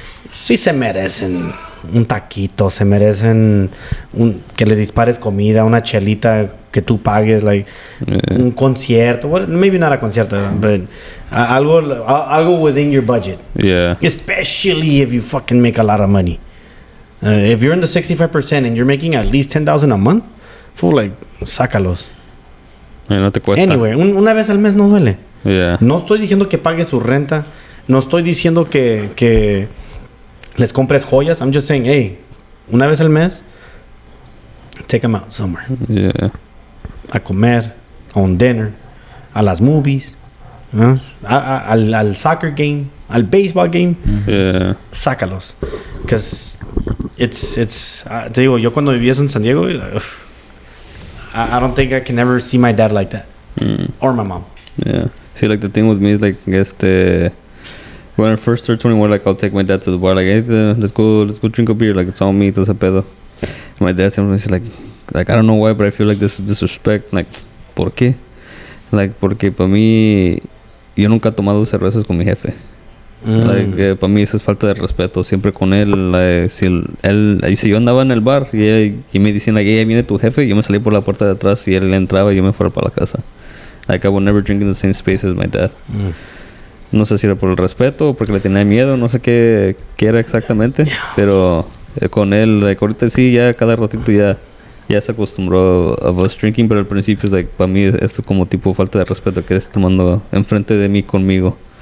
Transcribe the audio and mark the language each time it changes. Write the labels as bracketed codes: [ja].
[es] Sí se merecen un taquito, se merecen que le dispares comida, una chelita que tú pagues, like un concierto, maybe not a concierto, but algo within your budget. [en] Yeah. Especially if you fucking make a lot of money. If you're in the 65% and you're making at least $10,000 a month, fool, like, sácalos. [es] No te cuesta. Anyway, una vez al mes no duele. [en] Yeah. [es] No estoy diciendo que pagues su renta. No estoy diciendo que les compres joyas. [en] I'm just saying, hey, una vez al mes, take them out somewhere. Yeah. [es] A comer, a un dinner, a las movies, ¿no? al soccer game, al baseball game. [en] Yeah. [es] Sácalos. [en] Because it's te digo, yo cuando vivía en San Diego, I don't think I can ever see my dad like that. Or my mom. Yeah. See, like, the thing with me is, like, when I first turned 21, like, I'll take my dad to the bar, like, hey, let's go drink a beer, like, it's all me, todo ese pedo. My dad sometimes like, I don't know why, but I feel like this is disrespect. [es] Like, ¿por qué? Like, porque para mí, yo nunca he tomado cervezas con mi jefe. Like, para mí eso es falta de respeto. Siempre con él, si yo andaba en el bar y me decían, like, hey, viene tu jefe, yo me salí por la puerta de atrás y él entraba y yo me fuera para la casa. [en] Like, I would never drink in the same space as my dad. [es] No sé si era por el respeto o porque le tenía miedo, no sé qué era exactamente, pero con él, like, ahorita sí, ya cada ratito ya se acostumbró a us drinking, pero al principio, like, para mí esto como tipo falta de respeto que estés tomando enfrente de mí conmigo.